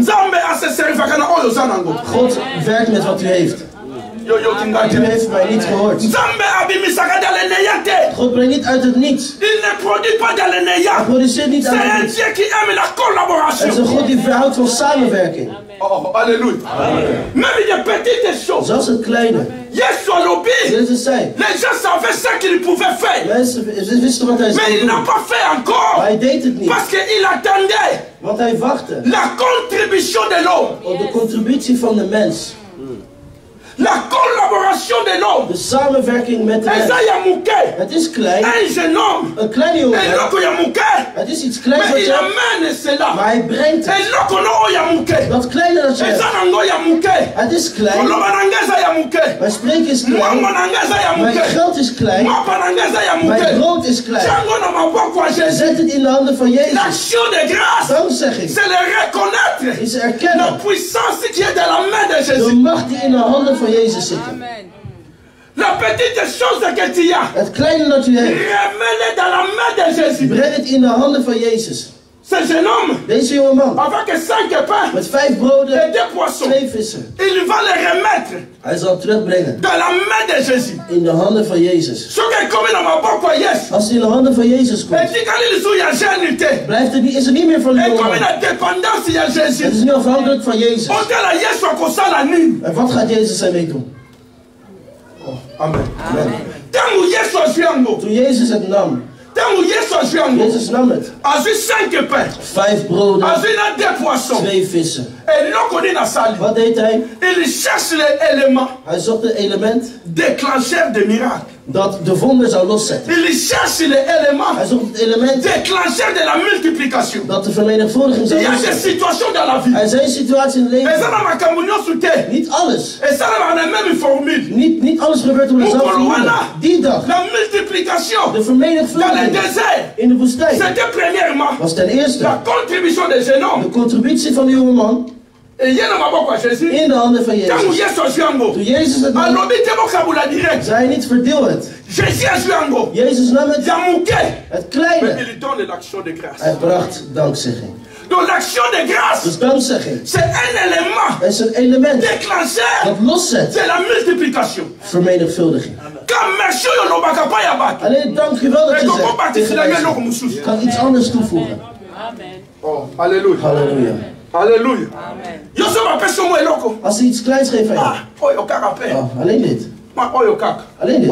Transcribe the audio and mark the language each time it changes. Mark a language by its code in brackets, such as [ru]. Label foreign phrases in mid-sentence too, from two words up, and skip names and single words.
[nl] God werkt met wat u heeft. U heeft mij niet gehoord. God brengt niet uit het niets. Hij produceert niet uit het niets. Het is een God die verhoudt van samenwerking. [fr] Oh, alléluia. Même des petites choses. [nl] Zelfs het kleine. Jezus zei. [fr] Les gens savaient ce qu'il pouvait faire. [nl] Mensen wisten wat hij zou doen. [fr] Mais il n'a pas fait encore. [nl] Maar hij deed het niet. [fr] Parce qu'il attendait. [nl] Want hij wachtte. [fr] La contribution de l'homme. [nl] Op de contributie van de mens. [fr] La collaboration de l'homme. [nl] De samenwerking met de mens. Het is klein. [fr] Un jeune homme. [nl] Een kleine jongen. Het is iets kleins wat je hebt. Maar hij brengt het. Dat kleine dat je hebt. Het is klein. Mijn spreken is klein. Mijn geld is klein. Mijn brood is klein. Zet het in de handen van Jezus. [fr] L'action de grâce. [nl] Dankzegging. [fr] C'est le reconnaître. [nl] Is erkennen. [fr] La puissance qui est dans la main de Jésus. [nl] De macht die in de handen van Jezus zit. Amen. [fr] La petite chose que tu as. [nl] Het kleine dat u hebt. [fr] Remets-le dans la main de Jésus. [nl] Breng het in de handen van Jezus. [fr] Ce jeune homme. [nl] Deze jongeman. [fr] Avec 5 pains. [nl] Met 5 broden. [fr] Et 2 poissons. [nl] 2 vissen. [fr] Il va les remettre. [nl] Hij zal terugbrengen. [fr] Dans la main de Jésus. [nl] In de handen van Jezus. Als hij in de handen van Jezus komt. Blijft het niet, is er niet meer van de jongeman. Het is nu afhankelijk van Jezus. En wat gaat Jezus ermee doen? Oh, amen. Toen Jezus het nam. Jezus nam het. 5 broden. 2 vissen. Wat deed hij? Hij zocht het element. [fr] Déclencheur de miracle. [nl] Dat de wonder zou loszetten. [fr] Il cherche l'élément. [nl] Hij zocht het element. [fr] Déclencheur de la multiplication. [nl] Dat de vermenigvuldiging zou loszetten. [fr] Il y a des situations dans la vie. [nl] Er zijn situaties in het leven. Niet alles. Niet alles gebeurt op dezelfde manier. Die dag. [fr] La multiplication. [nl] De vermenigvuldiging. [fr] Dans le désert. [nl] In de woestijn. [fr] C'était premièrement. [nl] Was ten eerste. [fr] La contribution des jeunes hommes. [nl] De contributie van de jongeman. In de handen van Jezus. Toen Jezus het nam. Zei hij niet verdeel het. Jezus nam het. Het kleine. Hij bracht dankzegging. [fr] Donc l'action de grâce, [nl] dus dankzegging. [fr] C'est un élément. [nl] Het is een element. [fr] Déclencheur. [nl] Dat loszet. [fr] C'est la multiplication. [nl] Vermenigvuldiging. Alleen dank u wel dat je zegt. Ik kan iets anders toevoegen. Amen. Oh, halleluja. Halleluja. Halleluja. Amen. Als hij iets kleins geeft aan je. Alleen dit. Alleen dit.